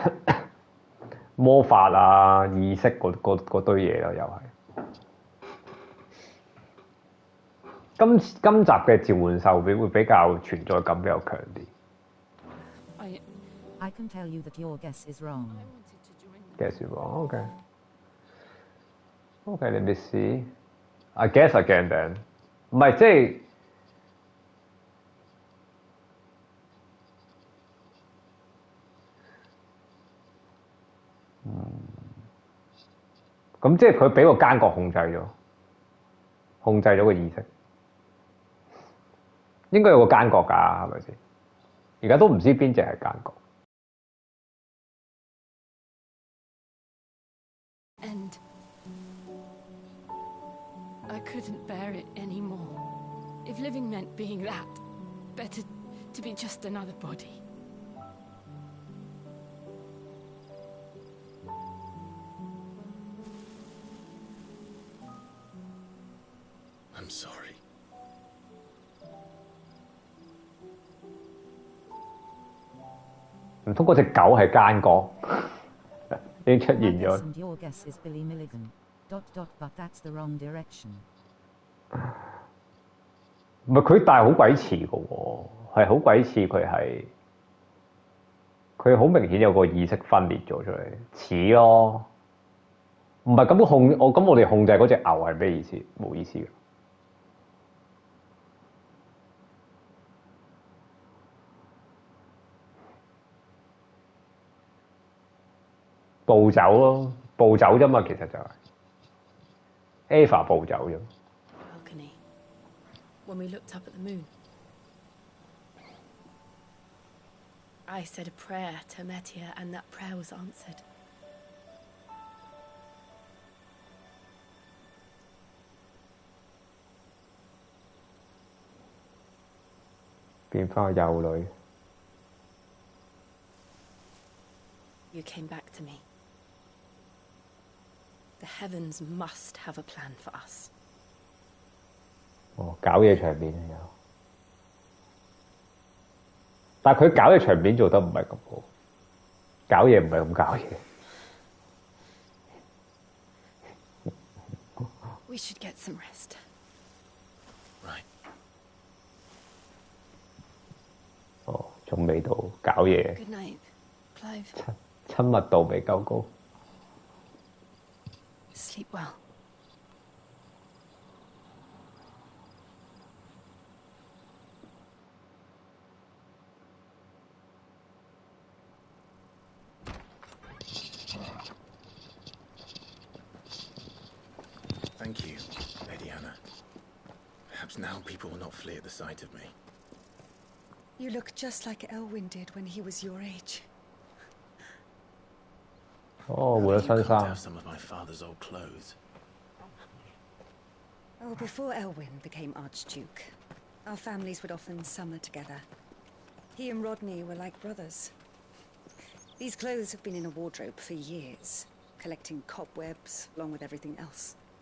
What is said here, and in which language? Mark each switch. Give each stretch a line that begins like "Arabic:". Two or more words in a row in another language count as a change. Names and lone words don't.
Cantonese: 魔法啊、意識嗰堆嘢啦，又係。今集嘅召喚獸會比較存在感比較強啲。
English: I can tell you that your guess is wrong. Guess is wrong. Okay. Okay, let me see. I guess again then.
Cantonese: 唔係即係。咁即係佢俾個奸角控制咗個意識，應該有個奸角㗎，係咪先？而家都唔知邊隻係奸角。
English: And I couldn't bear it anymore. If living meant being that, better to be just another body. I'm sorry.
Cantonese: 唔通嗰隻狗係奸角？已經出現咗。
English: And your guess is Billy Milligan. ... But that's the wrong direction.
Cantonese: 唔係佢，但係好鬼似嘅喎，係好鬼似佢好明顯有個意識分裂咗出嚟，似咯。唔係咁我哋控制嗰隻牛係咩意思？冇意思嘅。暴走咯，暴走啫嘛，其實就係 Ava 暴走啫。
English: Balcony. When we looked up at the moon, I said a prayer to Metia, and that prayer was answered.
Cantonese: 變翻個幼女。
English: You came back to me. The heavens must have a plan for us.
Cantonese: 哦，搞嘢場面有，但係佢搞嘢場面做得唔係咁好，搞嘢唔係咁搞嘢。
English: We should get some rest. Right.
Cantonese: 哦，仲未到搞嘢。
English: Good night, Clive.
Cantonese: 親密度未夠高。
English: Sleep well. Thank you, Lady Hannah. Perhaps now people will not flee at the sight of me. You look just like Elwyn did when he was your age.
Cantonese: 哦，換咗新衫。
English: Some of my father's old clothes. Oh, before Elwyn became Archduke, our families would often summer together. He and Rodney were like brothers. These clothes have been in a wardrobe for years, collecting cobwebs along with everything else.